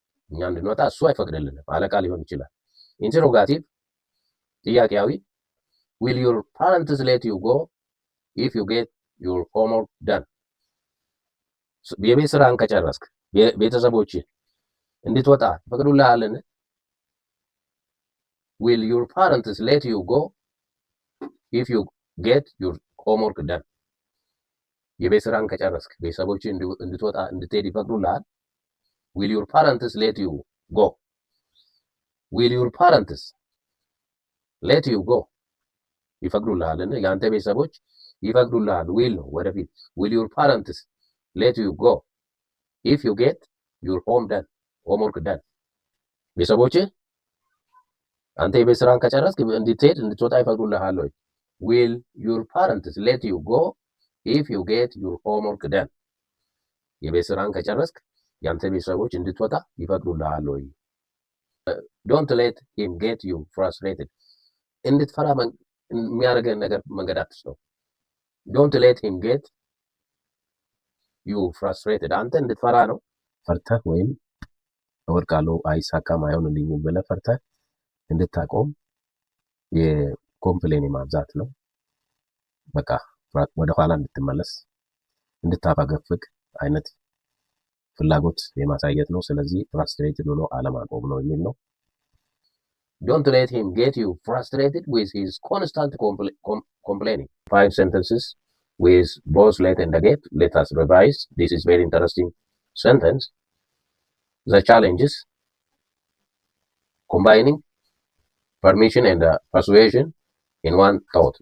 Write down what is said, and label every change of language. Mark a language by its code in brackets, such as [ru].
[am] እኛ እንድንወጣ እሱ አይፈቅድልንም። አለቃ ሊሆን ይችላል። ኢንተሮጋቲቭ ጥያቄያዊ [en] will your parents let you go if you get your homework done [am] የቤት ስራን ከጨረስክ ቤተሰቦች እንድትወጣ ይፈቅዱልሃልን? [en] will your parents let you go if you get your homework done? [am] የቤት ስራን ከጨረስክ ቤተሰቦች እንድትወጣ እንድትሄድ ይፈቅዱልሃል? [en] will your parents let you go? will your parents let you go? [am] ይፈቅዱልሃል? የአንተ ቤተሰቦች ይፈቅዱልሃል? [en] will [am] ነው ወደፊት። [en] will your parents let you go if you get your homework done? [am] ቤተሰቦች አንተ የቤት ስራን ከጨረስክ እንድትሄድ እንድትወጣ ይፈቅዱልሃል ወይ? [en] will your parents let you go if you get your homework done? [am] የቤት ስራን ከጨረስክ ያንተ ቤተሰቦች እንድትወጣ ይፈቅዱልሃል ወይ? [en] don't let him get you frustrated. [am] እንድትፈራ የሚያደርገን ነገር መንገድ አትስጠው። [en] don't let him get you frustrated. [am] አንተ እንድትፈራ ነው። ፈርተህ ወይም እወድቃለሁ አይሳካም አይሆንልኝም ብለህ ፈርተህ እንድታቆም የኮምፕሌን ማብዛት ነው። በቃ ወደኋላ እንድትመለስ እንድታፈገፍግ አይነት ፍላጎት የማሳየት ነው። ስለዚህ ፍራስትሬትድ ሆኖ አለማቆም ነው የሚል ነው። [en] don't let him get you frustrated with his constant complaining. 5 sentences with both let and get. Let us revise. This is very interesting sentence. The challenges combining permission and persuasion in one thought.